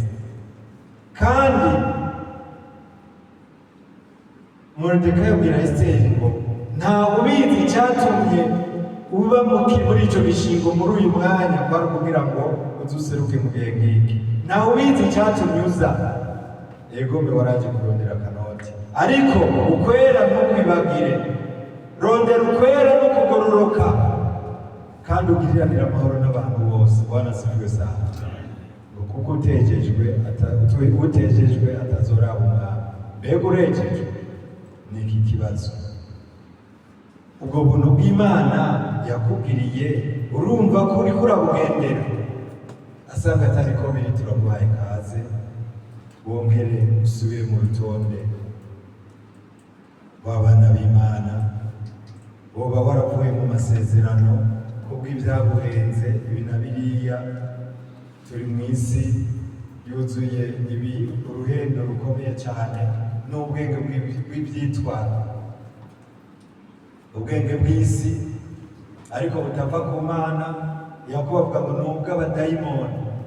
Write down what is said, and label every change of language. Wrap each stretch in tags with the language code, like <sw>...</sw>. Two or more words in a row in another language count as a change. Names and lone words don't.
<rn>Kandi Moridekayi abwira Esiteri ngo ntawe ubizi icyatumye uba muri icyo gishingo muri uyu mwanya, bari kugira ngo uzuseruke mu gihe nk'iki. Ntawe ubizi icyatumye uza. Yego mbe waraje kurondera akanoti, ariko ukwera ntukwibagire. Rondera ukwera no kugororoka, kandi ugiriranira amahoro n'abantu bose.</rn> <sw>Bwana sibwe sana.</sw> <rn>Kuko utejejwe atazoraba umwami. Mbega urejejwe ni iki kibazo? Ubwo buntu bw'Imana yakugiriye urumva ko uriko urabugendera. Asanga atari ko biri, turaguhaye kaze wongere usubire mu rutonde w'abana b'Imana. Woba waravuye mu masezerano kubw'ibyaguhenze ibi na biriya. Turi mu isi yuzuye uruhendo rukomeye cyane n'ubwenge bw'ibyitwaro, ubwenge bw'isi ariko butava ku Mana. Yakobo avuga ngo nubwo abadayimoni.</rn>